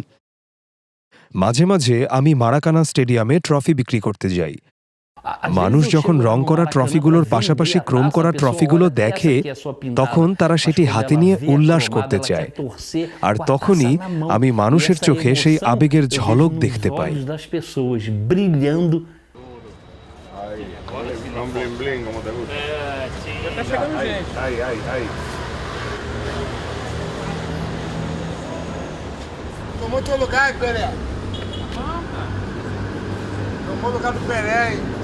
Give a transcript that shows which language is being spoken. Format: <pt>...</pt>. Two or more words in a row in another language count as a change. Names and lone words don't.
<bn>মাঝে মাঝে আমি মারাকানা স্টেডিয়ামে ট্রফি বিক্রি করতে যাই। মানুষ যখন রং করা ট্রফিগুলোর পাশাপাশি ক্রোম করা ট্রফিগুলো দেখে, তখন তারা সেটি হাতে নিয়ে উল্লাস করতে চায়। আর তখনই আমি মানুষের চোখে সেই আবেগের ঝলক দেখতে পাই।</bn> <pt>Tomou teu lugar, Pelé. Tomou o lugar do Pelé, hein?</pt>